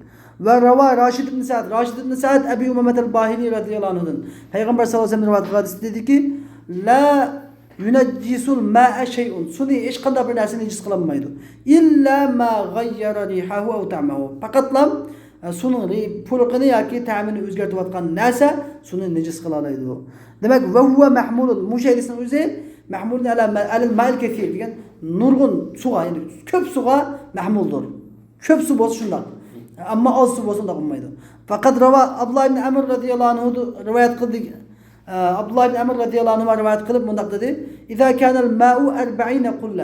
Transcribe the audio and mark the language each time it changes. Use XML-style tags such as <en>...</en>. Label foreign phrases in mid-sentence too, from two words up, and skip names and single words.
<ar>وروى</ar> <uz>Rashid ibn Sa'd Abi Umamat al-Bahili radhiyallohu anhudan Payg'ambar</uz> <ar>صلى الله عليه وسلم</ar> <uz>rivoyat qildi dediki,</uz> <ar>لا ينجس الماء شيء.</ar> <uz>Suni hech qanday bir narsa najis qilinmaydi.</uz> <ar>إلا ما غير ريحه أو طعمه.</ar> <uz>Faqatlam suning puruqini yoki ta'mini o'zgartirayotgan narsa suni najis qila oladi. Demak,</uz> <ar>وهو محمول.</ar> <uz>Mushaydisning o'zi</uz> <ar>محمول على الماء الكثير</ar> <uz>degan nurg'un suga, ya'ni ko'p suga mahmuldir. Ko'p su bo'lsa shunday. Ammo oz su bo'lsa unday bo'lmaydi. Faqat rava Abdullah ibn Amr</uz> <ar>رضي الله عنه</ar> <uz>rivoyat qildi. Abdullah ibn Amr</uz> <ar>رضي الله عنه</ar> <uz>rivoyat qilib bunday dedi:</uz> <ar>"إذا كان الماء 40 قلة."</ar>